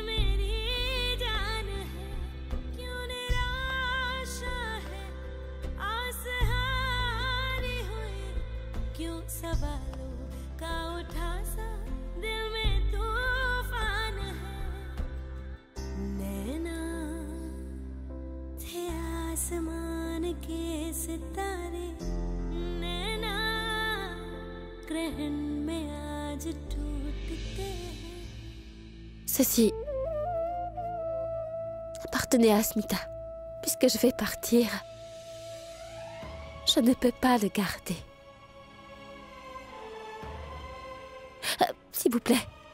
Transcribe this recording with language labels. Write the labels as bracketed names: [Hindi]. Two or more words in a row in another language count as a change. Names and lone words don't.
[Hindi] मेरी जान है क्यों निराशा है आस हारी हुई क्यों सवालों का उठा सा दिल में तूफान है नैना थे आसमान के सितारे नैना ग्रहण में [French] Ceci appartenait à Asmita. Puisque je vais partir, je ne peux pas le garder. S'il vous plaît.